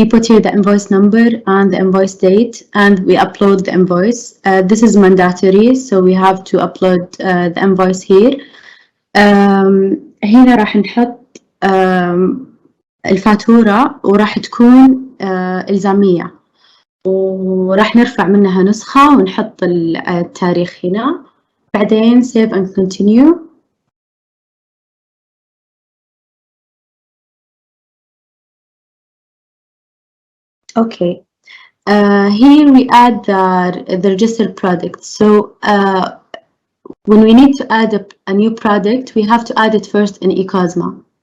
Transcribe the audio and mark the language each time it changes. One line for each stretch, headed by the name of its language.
English: you put here the invoice number and the invoice date, and we upload the invoice. This is mandatory, so we have to upload the invoice here.
Arabic: هنا راح نحط الفاتورة وراح تكون إلزامية، وراح نرفع منها نسخة ونحط التاريخ هنا.
English: بعدين save and continue. Okay. Here we add the registered product. So when we need to add a new product, we have to add it first in eCosma.